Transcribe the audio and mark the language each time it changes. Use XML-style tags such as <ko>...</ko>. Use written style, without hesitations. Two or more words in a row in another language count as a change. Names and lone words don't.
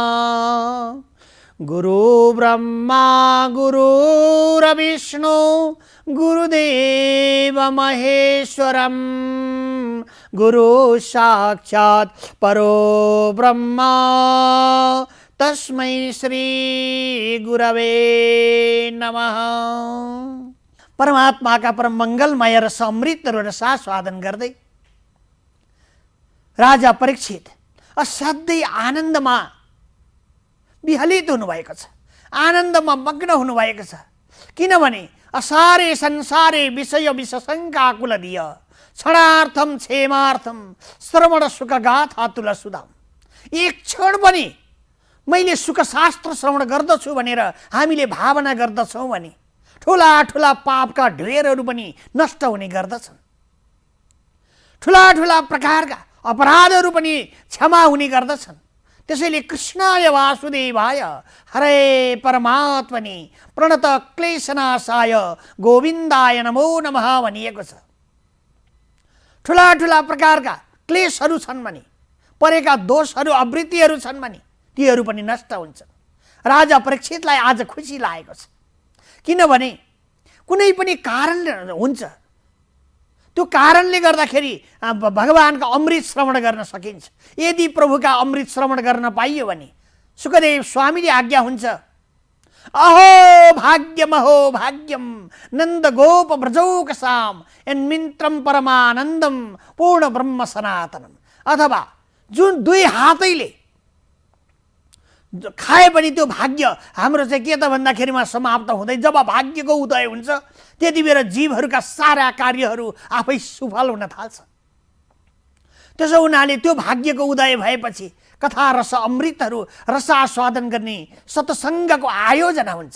<sa>गुरु ब्रह्मा गुरुर्विष्णु गुरुदेव महेश्वरं गुरु साक्षात् परो ब्रह्मा तस्मै श्री गुरवे नमः।</sa> <ne>परमात्मा का परम मंगलमय रस अमृत रसास्वादन गर्दै राजा परीक्षित असाध्यै आनन्दमा विहलित हुनुभएको छ, आनन्दमा मग्न हुनुभएको छ।</ne> <sa>किनभने असारे संसारे विषय विषशङ्काकुलधिय क्षणार्थम क्षेमार्थम श्रवण सुख गाथा तुलसुधाम।</sa> <ne>एक क्षण पनि मैले सुखशास्त्र श्रवण गर्दछु भनेर हामीले भावना गर्दछौँ भने ठुला ठुला पापका ढेरहरू पनि नष्ट हुने गर्दछन्, ठुला ठुला प्रकारका अपराधहरू पनि क्षमा हुने गर्दछन्। त्यसैले</ne> <sa>कृष्णाय वासुदेवाय हरे परमात्मने प्रणत क्लेशनाशाय गोविन्दाय नमो नमः</sa> <ne>भनिएको छ। ठुला ठुला प्रकारका क्लेशहरू छन् भने, परेका दोषहरू आवृत्तिहरू छन् भने तीहरू पनि नष्ट हुन्छन्। राजा परीक्षितलाई आज खुसी लागेको छ, किनभने कुनै पनि कारण हुन्छ, त्यो कारणले गर्दाखेरि भगवानका अमृत श्रवण गर्न सकिन्छ। यदि प्रभुका अमृत श्रवण गर्न पाइयो भने सुखदेव स्वामीले आज्ञा हुन्छ,</ne> <sa>अहो भाग्यम अहो भाग्यम नन्द गोप ब्रजौकसाम यन्मित्रम परमानन्दम पूर्ण ब्रह्म सनातनम।</sa> <ne>अथवा जुन दुई हातैले खाए पनि त्यो भाग्य हाम्रो चाहिँ के त भन्दाखेरिमा समाप्त हुँदै जब भाग्यको उदय हुन्छ त्यति बेला जीवहरूका सारा कार्यहरू आफै सफल हुन थाल्छ। त्यसो हुनाले त्यो भाग्यको उदय भएपछि कथा रस अमृतहरू रसास्वादन गर्ने सत्सङ्गको आयोजना हुन्छ।</ne>